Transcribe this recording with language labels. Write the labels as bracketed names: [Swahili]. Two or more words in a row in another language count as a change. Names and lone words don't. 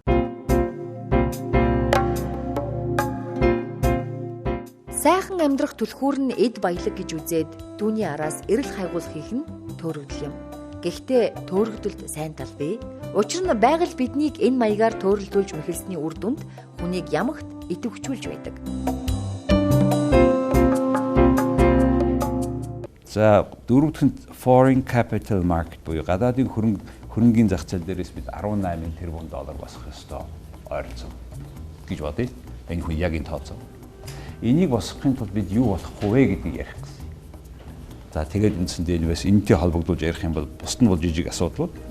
[Mongolian] Сайхан амьдрах түлхүүр нь эд баялаг гэж үзээд түүний араас эрэл хайгуулахыг нь төөрөгдөл юм. Гэхдээ төөрөгдөлд сайн тал бий. Учир нь байгаль биднийг энэ маягаар төөрөлдүүлж мэхэлсний үр дүнд хүнийг ямагт идэвхжүүлж байдаг. За дөрөвдүгт [English] foreign capital market [Mongolian] буюу гадаадын хөрөнгийн зах зээл дээрээс бид 18 тэрбум доллар босгох ёстой ойролцоо гэж бодъё. Энэ хүн яг энэ тооцоо. Энийг босгохын тулд бид юу болох вэ гэдгийг ярих гэсэн. За тэгээд үндсэндээ энэ бас энэтэй холбогдуулж ярих юм бол бусд нь бол жижиг асуудал.